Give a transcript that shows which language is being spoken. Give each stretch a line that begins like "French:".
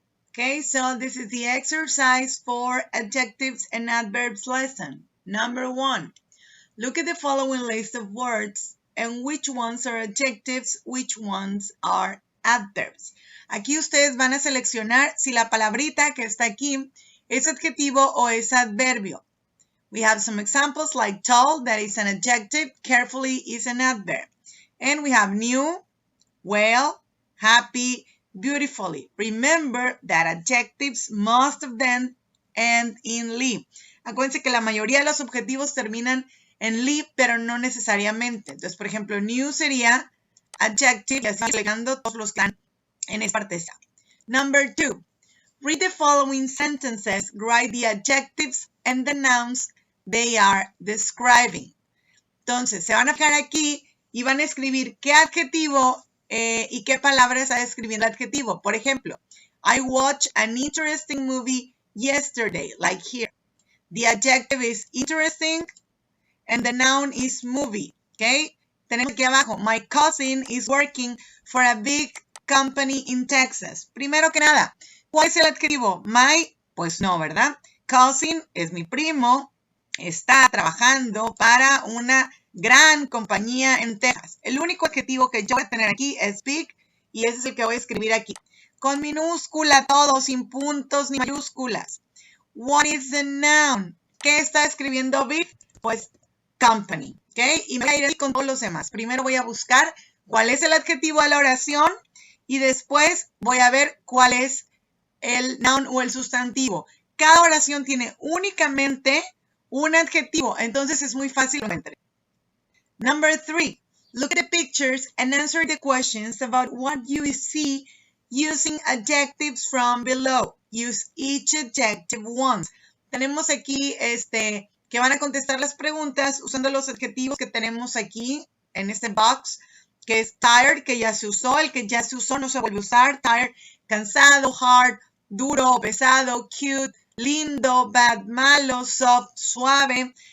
English: Okay, so this is the exercise for adjectives and adverbs lesson. Number 1. Look at the following list of words and which ones are adjectives, which ones are adverbs.
Spanish: Aquí ustedes van a seleccionar si la palabrita que está aquí es adjetivo o es adverbio.
English: We have some examples like tall, that is an adjective, carefully is an adverb. And we have new, well, happy, beautifully. Remember that adjectives, most of them end in ly.
Spanish: Acuérdense que la mayoría de los objetivos terminan en ly, pero no necesariamente. Entonces, por ejemplo, new sería adjective, y así agregando todos los que están en esta parte.
English: Number 2. Read the following sentences, write the adjectives and the nouns they are describing.
Spanish: Entonces, se van a fijar aquí y van a escribir qué adjetivo y qué palabra está describiendo el adjetivo. Por ejemplo,
English: I watched an interesting movie yesterday, like here. The adjective is interesting and the noun is movie, okay?
Spanish: Tenemos aquí abajo,
English: my cousin is working for a big company in Texas.
Spanish: Primero que nada, ¿cuál es el adjetivo? My, pues no, ¿verdad? Cousin es mi primo, está trabajando para una gran compañía en Texas. El único adjetivo que yo voy a tener aquí es big y ese es el que voy a escribir aquí. Con minúscula todo, sin puntos ni mayúsculas.
English: What is the noun?
Spanish: ¿Qué está escribiendo big? Pues company, ¿ok? Y me voy a ir con todos los demás. Primero voy a buscar cuál es el adjetivo a la oración y después voy a ver cuál es el noun o el sustantivo. Cada oración tiene únicamente un adjetivo, entonces es muy fácil lo encontrar.
English: Number 3, look at the pictures and answer the questions about what you see using adjectives from below. Use each adjective once.
Spanish: Tenemos aquí que van a contestar las preguntas usando los adjetivos que tenemos aquí en este box, que es tired, que ya se usó, el que ya se usó no se vuelve a usar, tired, cansado, hard, duro, pesado, cute, lindo, bad, malo, soft, suave,